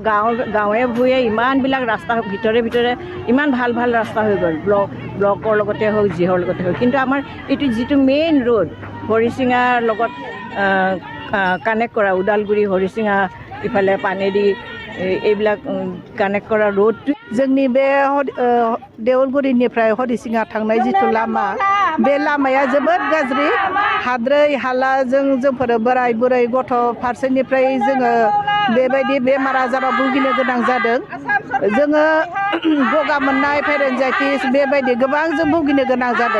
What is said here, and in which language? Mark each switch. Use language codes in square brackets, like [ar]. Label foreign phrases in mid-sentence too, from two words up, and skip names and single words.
[as] গাঁৱে ভূঞে ইমানবিলাক ৰাস্তা ভিতৰে ভিতৰে ইমান ভাল ভাল ৰাস্তা হৈ গ'ল, ব্লকৰ লগতে হওক, যিহৰ লগতে হওক, কিন্তু আমাৰ এইটো যিটো [en] main road [as] হৰিচিঙাৰ লগত কানেক্ট কৰা, ওদালগুৰি হৰিচিঙা ইফালে পানেৰি এইবিলাক কানেক্ট কৰা ৰোডটো [brx] जोंनि बे देवलगुरिनिफ्राय हरिसिङा थांनाय जिथु लामा, बे लामाया जोबोद गाज्रि। हाद्रै हालाजों जोंफोर बोराय बुरै गथ' फारसेनिफ्राय जोङो बेबायदि बेमार आजाराव भुगिनो गोनां जादों। जोङो गगा मोननाय, पेरेन्जाइटिस बेबायदि गोबां जों भुगिनो गोनां जादों।